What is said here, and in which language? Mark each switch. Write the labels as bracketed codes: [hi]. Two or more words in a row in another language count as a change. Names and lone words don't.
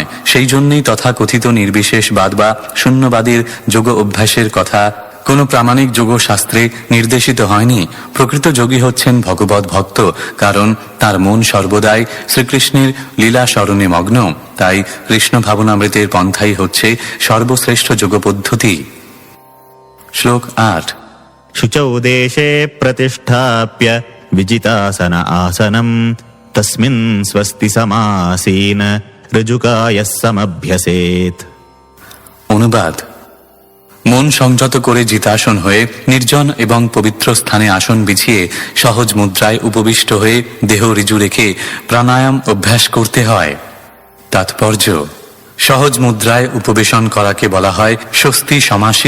[bn] সেই জন্যই তথাকথিত নির্বিশেষবাদ বা শূন্যবাদের যোগ অভ্যাসের কথা কোনো প্রামাণিক যোগ শাস্ত্রে নির্দেশিত হয়নি। প্রকৃত যোগী হচ্ছেন ভগবত ভক্ত, কারণ তার মন সর্বদাই শ্রীকৃষ্ণের লীলা স্মরণে মগ্ন। তাই কৃষ্ণ ভাবনামৃতের পন্থাই হচ্ছে সর্বশ্রেষ্ঠ যোগ পদ্ধতি। শ্লোক 8। [sa] शुचौ देशे प्रतिष्ठाप्य विजितासन आसनम् तस्मिन् स्वस्ति समासीन ऋजुकायः समभ्यसेत्। [bn] অনুবাদ: মন সংযত করে জিতাসন হয়ে নির্জন এবং পবিত্র স্থানে আসন বিছিয়ে সহজ মুদ্রায় উপবিষ্ট হয়ে দেহ ঋজু রেখে প্রাণায়াম অভ্যাস করতে হয়। তাৎপর্য: সহজ মুদ্রায় উপবেশন করাকে বলা হয় স্বস্তি সমাসীন।